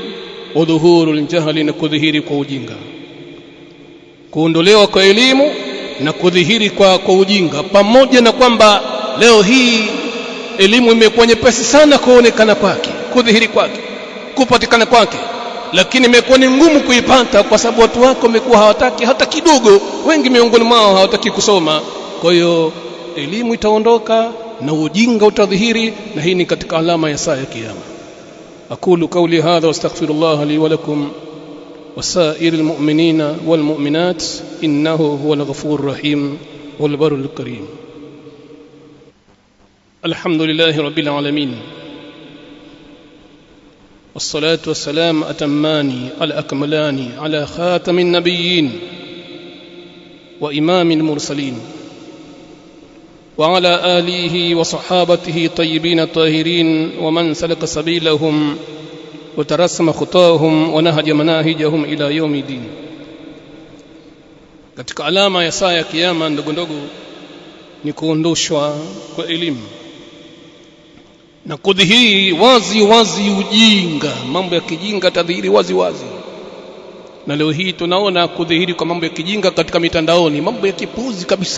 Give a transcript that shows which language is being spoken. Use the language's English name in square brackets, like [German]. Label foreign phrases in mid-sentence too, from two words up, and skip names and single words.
[Arabic] ظهور الجهل, [Swahili] na kudhihiri kwa ujinga. Kuondolewa kwa elimu na kudhihiri kwa ujinga, pamoja na kwamba leo hii elimu imekuwa nyepesi sana kuonekana kwake, kudhihiri kwake, kupatikana kwake, lakini imekuwa ni ngumu kuipata kwa sababu watu wako wamekuwa hawataki hata kidogo, wengi miongoni mwao hawataki kusoma. Kwa hiyo elimu itaondoka na ujinga utadhihiri, na hii ni katika alama ya saa ya kiyama. [Arabic] أقول قولي هذا واستغفر الله لي ولكم وسائر المؤمنين والمؤمنات، إنه هو الغفور الرحيم والبر الكريم. الحمد لله رب العالمين، والصلاة والسلام أتمان الأكملان على خاتم النبيين وإمام المرسلين، وعلى آله وصحابته طيبين الطاهرين، ومن سلك سبيلهم وترسم خطاهم ونهج مناهجهم إلى يوم الدين. [Swahili] Katika alama ya saa ya kiyama ndogo ndogo ni kuondoshwa kwa elimu na kudhihiri wazi wazi ujinga. Mambo ya kijinga tadhihiri wazi wazi, na leo hii tunaona kudhihiri kwa mambo ya kijinga katika mitandaoni, mambo ya kipuzi kabisa.